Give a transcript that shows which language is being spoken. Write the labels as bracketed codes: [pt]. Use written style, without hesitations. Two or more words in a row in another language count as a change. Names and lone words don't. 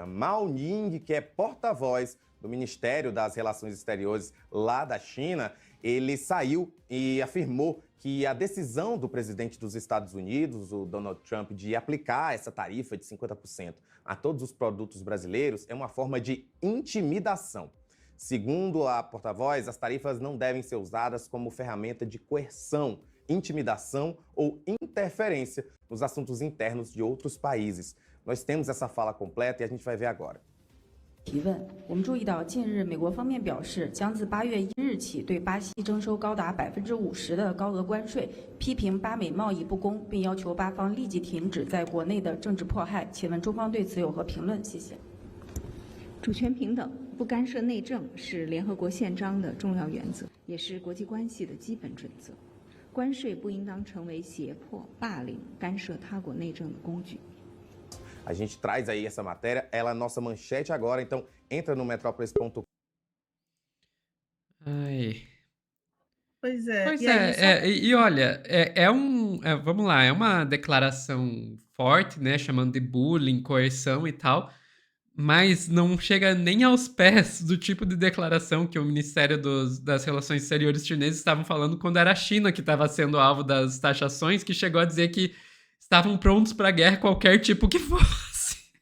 [pt] Mao Ning, que é porta-voz do Ministério das Relações Exteriores lá da China, ele saiu e afirmou que a decisão do presidente dos Estados Unidos, o Donald Trump, de aplicar essa tarifa de 50% a todos os produtos brasileiros é uma forma de intimidação. Segundo a porta-voz, as tarifas não devem ser usadas como ferramenta de coerção, intimidação ou interferência nos assuntos internos de outros países. Nós temos essa fala completa e a gente vai ver agora. [zh] 提问，我们注意到，近日美国方面表示，将自8月1日起对巴西征收高达50%的高额关税，批评巴美贸易不公，并要求巴方立即停止在国内的政治迫害。请问中方对此有何评论？谢谢。主权平等、不干涉内政是联合国宪章的重要原则，也是国际关系的基本准则。关税不应当成为胁迫、霸凌、干涉他国内政的工具。 [pt] A gente traz aí essa matéria, ela é a nossa manchete agora, então entra no metrópolis.com. Ai. Pois é. Pois E aí, e olha, vamos lá, é uma declaração forte, né, chamando de bullying, coerção e tal, mas não chega nem aos pés do tipo de declaração que o Ministério das Relações Exteriores chineses estavam falando quando era a China que estava sendo alvo das taxações, que chegou a dizer que estavam prontos para a guerra qualquer tipo que fosse.